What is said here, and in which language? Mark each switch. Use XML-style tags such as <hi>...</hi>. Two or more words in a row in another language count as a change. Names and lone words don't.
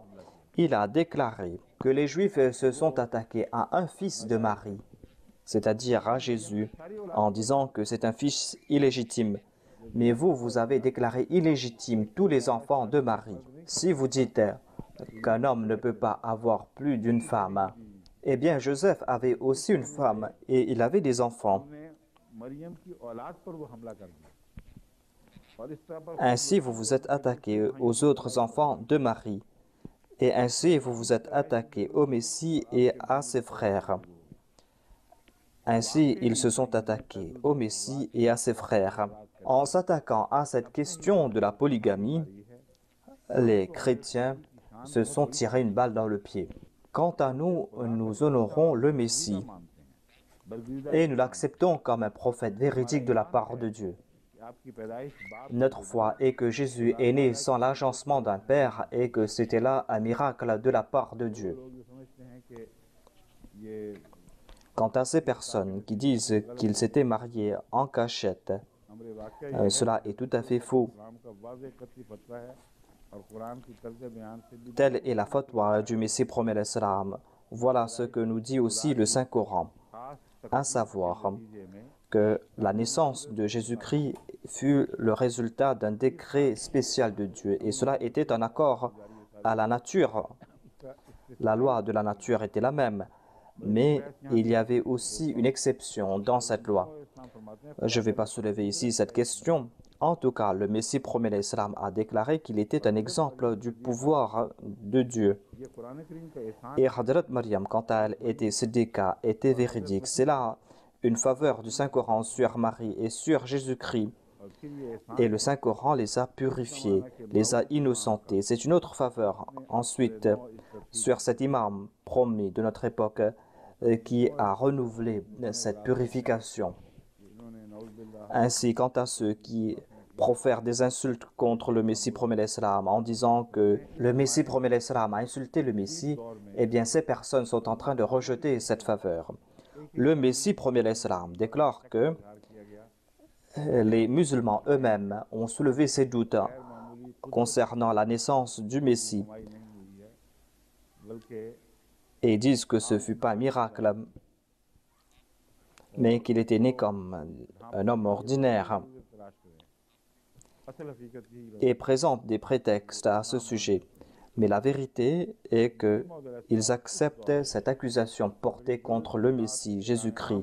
<fr>Il a déclaré que les Juifs se sont attaqués à un fils de Marie, c'est-à-dire à Jésus, en disant que c'est un fils illégitime. Mais vous, vous avez déclaré illégitime tous les enfants de Marie. Si vous dites qu'un homme ne peut pas avoir plus d'une femme, eh bien Joseph avait aussi une femme et il avait des enfants.</fr> <ur>مریم کی اولاد پر وہ حملہ کر دیا اور اس طرح پر</ur> <fr>Ainsi, vous vous êtes attaqué aux autres enfants de Marie. Et ainsi, vous vous êtes attaqué au Messie et à ses frères. Ainsi, ils se sont attaqués au Messie et à ses frères. En s'attaquant à cette question de la polygamie, les chrétiens se sont tirés une balle dans le pied. Quant à nous, nous honorons le Messie et nous l'acceptons comme un prophète véridique de la part de Dieu.</fr> <ur>آپ کی پیدائش باپ</ur> <fr>Notre foi est que Jésus est né sans l'agencement d'un père et que c'était là un miracle de la part de Dieu.</fr> <ur>لوگ یہ سمجھتے ہیں کہ یہ</ur> <fr>Quant à ces personnes qui disent qu'ils s'étaient mariés en cachette,</fr> <ur>ہمارے واقعی</ur> <fr>cela est tout à fait faux.</fr> <ur>اسلام کا واضح قطعی فتویٰ ہے اور قرآن کی طرز بیان سے بھی</ur> <fr>Telle est la fatwa du Messie promet l'Islam. Voilà ce que nous dit aussi le Saint-Coran,</fr> <ur>खास</ur> <fr>à savoir</fr> <ur>نتیجے میں</ur> <fr>que la naissance de Jésus-Christ fut le résultat d'un décret spécial de Dieu et cela était en accord à la nature. La loi de la nature était la même, mais il y avait aussi une exception dans cette loi.</fr> <ur>اسلام فرماتے ہیں</ur> <fr>Je ne vais pas soulever ici cette question. En tout cas, le Messie promet l'Islam a déclaré qu'il était un exemple du pouvoir de Dieu.</fr> <ur>یہ قرآن کریم کا احسان</ur> <fr>Et Hadrat Maryam, quant à elle, était siddiqa, était véridique. C'est là une faveur du Saint-Coran sur Marie et sur Jésus-Christ.</fr> <ur>اور پھر یہ احسان</ur> <fr>Et le Saint-Coran les a purifiés, les a innocentés. C'est une autre faveur. Ensuite, sur cet imam promis de notre époque qui a renouvelé cette purification.</fr> <ur>انہوں نے نعوذ باللہ</ur> <fr>Ainsi, quant à ceux qui profèrent des insultes contre le Messie promet l'Islam en disant que le Messie promet l'Islam a insulté le Messie, eh bien ces personnes sont en train de rejeter cette faveur. Le Messie promet l'Islam déclare que les musulmans eux-mêmes ont soulevé ces doutes concernant la naissance du Messie</fr> <ur>کمائی نہیں ہوئی ہے بلکہ</ur> <fr>et disent que ce ne fut pas un miracle, mais qu'il était né comme un homme ordinaire</fr> <ur>تلاش کریں اصل حقیقت یہی</ur> <fr>et présentent des prétextes à ce sujet. Mais la vérité est qu'ils acceptent cette accusation portée contre le Messie, Jésus-Christ.</fr>